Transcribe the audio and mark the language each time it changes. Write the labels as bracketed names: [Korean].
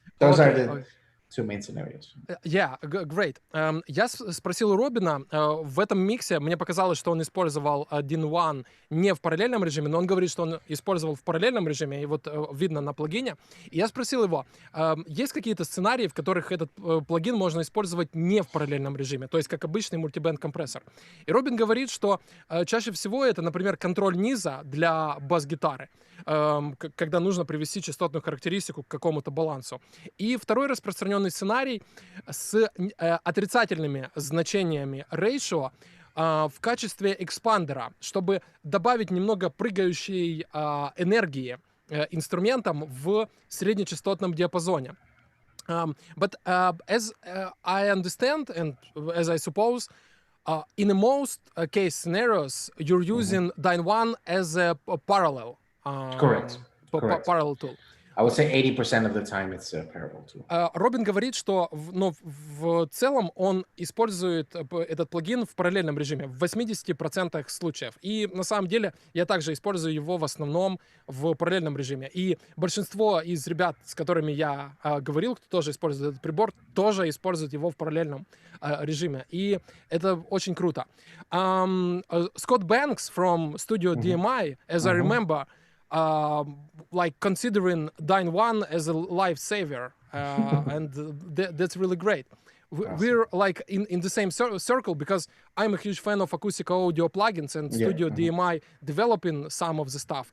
[English] Those are the two main scenarios. Great. [Russian] Я спросил у Робина, в этом миксе мне показалось, что он использовал Dyne 1 не в параллельном режиме, но он говорит, что он использовал в параллельном режиме, и вот видно на плагине. И я спросил его, есть какие-то сценарии, в которых этот плагин можно использовать не в параллельном режиме, то есть как обычный мультибенд компрессор. И Робин говорит, что чаще всего это, например, контроль низа для бас-гитары, когда нужно привести частотную характеристику к какому-то балансу. И второй распространенный сценарий с отрицательными значениями ratio в качестве экспандера, чтобы добавить немного прыгающей энергии инструментам в среднечастотном диапазоне. [English] But as I understand, and as I suppose, in the most case scenarios, you're using Dyne 1 as a parallel. Correct. Parallel tool. I would say 80% of the time it's a parallel tool. [Russian] Робин говорит, что в целом он использует этот плагин в параллельном режиме в 80% случаев. И на самом деле я также использую его в основном в параллельном режиме. И большинство из ребят, с которыми я говорил, кто тоже использует этот прибор, тоже используют его в параллельном режиме. И это очень круто. [English] Scott Banks from Studio DMI, as I remember, like considering Dyne 1 as a lifesaver, and that's really great. We're like in the same circle, because I'm a huge fan of acoustic audio plugins, and Studio DMI developing some of the stuff.